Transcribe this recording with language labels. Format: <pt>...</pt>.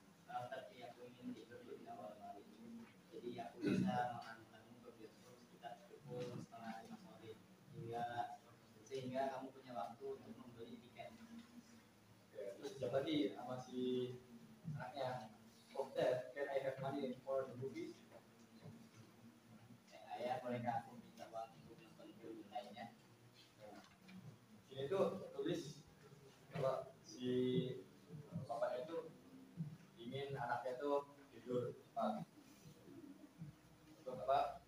<id>Tapi aku ingin tidur di awal malam, jadi aku bisa mengantarkan ke bioskop sekitar pukul 4:30 sore, sehingga kamu punya waktu untuk membeli tiket. Terus siapa lagi sama si anaknya?</id> <en>Oh dad, can I have money for the movies?</en> <id>Ayah, bolehkah aku minta uang untuk nonton film lainnya? Sini tuh tulis kalau si bapaknya itu ingin anaknya tuh tidur cepat. Untuk apa?</id>